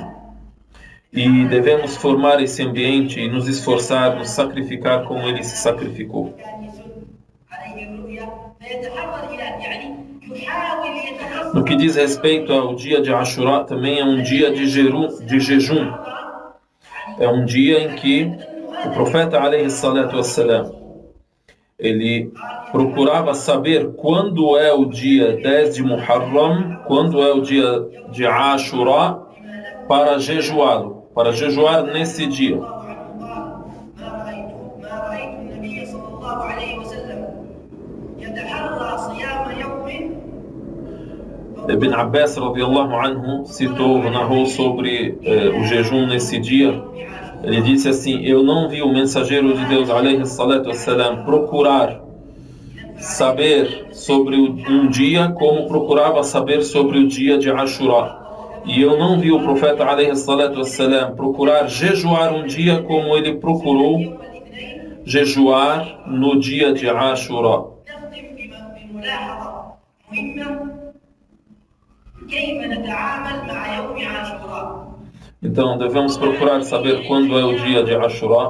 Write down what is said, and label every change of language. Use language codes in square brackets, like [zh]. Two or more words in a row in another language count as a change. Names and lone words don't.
[pt] E devemos formar esse ambiente e nos esforçar, nos sacrificar como ele se sacrificou. No que diz respeito ao dia de Ashura, também é um dia de jejum. É um dia em que o profeta, [ar] عليه الصلاة والسلام, [pt] ele procurava saber quando é o dia 10 de Muharram, quando é o dia de Ashura, para jejuar nesse dia. [ar] Ibn Abbas, رضي الله عنه, [pt] narrou sobre o jejum nesse dia. Ele disse assim: eu não vi o mensageiro de Deus, [ar] عليه الصلاة والسلام, [pt] procurar saber sobre um dia como procurava saber sobre o dia de Ashura. E eu não vi o profeta, [ar] عليه الصلاة والسلام, [pt] procurar jejuar um dia como ele procurou jejuar no dia de Ashura. Então, devemos procurar saber quando é o dia de Ashura.